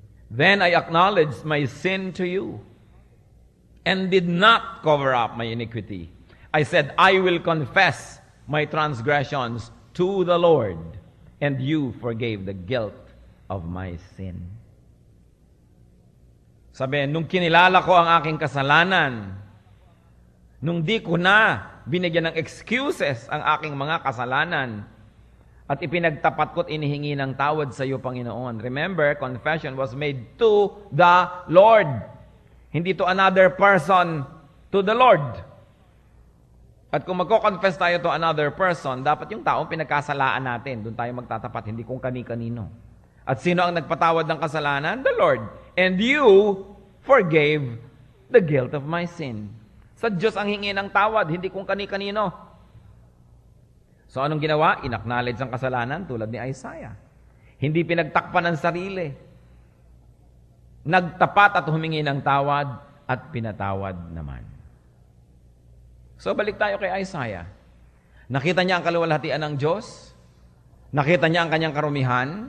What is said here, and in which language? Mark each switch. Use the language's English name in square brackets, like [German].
[English] Then I acknowledged my sin to you and did not cover up my iniquity. I said, I will confess my transgressions to the Lord, and you forgave the guilt of my sin. [Filipino] Sabi, nung kinilala ko ang aking kasalanan, nung di ko na binigyan ng excuses ang aking mga kasalanan, at ipinagtapat ko't inihingi ng tawad sa iyo, Panginoon. [English] Remember, confession was made to the Lord. [Filipino] Hindi [English] to another person, to the Lord. [Filipino] At kung magko-confess tayo [English] to another person, [Filipino] dapat yung taong pinagkasalaan natin, doon tayo magtatapat, hindi kung kani-kanino. At sino ang nagpatawad ng kasalanan? [English] The Lord. And you forgave the guilt of my sin. [Filipino] Sa Diyos ang hingi ng tawad, hindi kung kani-kanino. So anong ginawa? Inacknowledge ang kasalanan tulad ni Isaiah. Hindi pinagtakpan ng sarili. Nagtapat at humingi ng tawad at pinatawad naman. So balik tayo kay Isaiah. Nakita niya ang kaluwalhatian ng Diyos. Nakita niya ang kanyang karumihan.